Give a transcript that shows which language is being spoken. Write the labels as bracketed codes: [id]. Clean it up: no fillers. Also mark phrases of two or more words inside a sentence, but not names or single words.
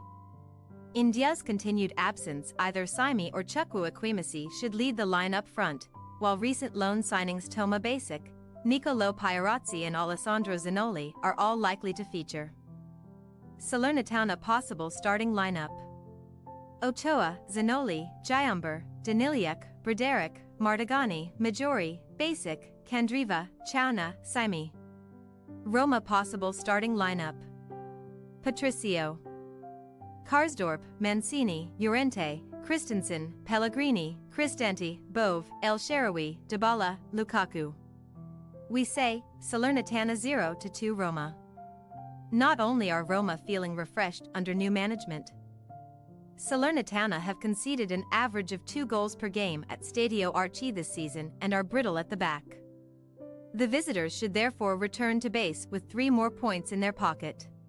[en] India's continued absence, either Saimi or Chukwu Ekwemisi should lead the line up front, while recent loan signings Toma Basic, Nicolo Pierazzi and Alessandro Zanoli are all likely to feature. Salernitana possible starting lineup: Ochoa, Zanoli, Giamber, Daniliak, Broderick, Martigani, Majori, Basic, Candreva, Chauna, Saimi. Roma possible starting lineup: Patricio, Karsdorp, Mancini, Llorente, Christensen, Pellegrini, Cristante, Bove, El Shaarawy, Dybala, Lukaku. We say, Salernitana 0-2 Roma. Not only are Roma feeling refreshed under new management, Salernitana have conceded an average of 2 goals per game at Stadio Arechi this season and are brittle at the back. The visitors should therefore return to base with 3 more points in their pocket.